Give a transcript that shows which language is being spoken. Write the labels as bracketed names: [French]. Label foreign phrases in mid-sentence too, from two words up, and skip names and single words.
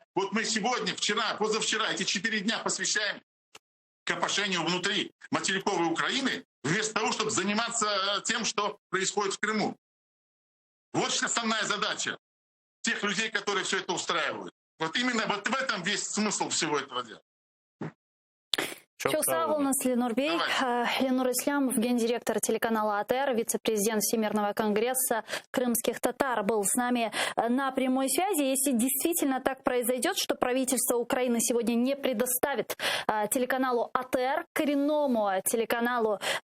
[Russian] Вот мы сегодня, вчера, позавчера, эти 4 дня посвящаем копошению внутри материковой Украины, вместо того, чтобы заниматься тем, что происходит в Крыму. Вот основная задача тех людей, которые все это устраивают. Вот именно вот в этом весь смысл всего этого дела. [Turkish] Çok sağ olun, [Russian] Ленур Бей. Ленур Ислямов, гендиректор телеканала АТР, вице-президент Всемирного конгресса крымских татар, был с нами на прямой связи. Если действительно так произойдет, что правительство Украины сегодня не предоставит телеканалу АТР, коренному телеканалу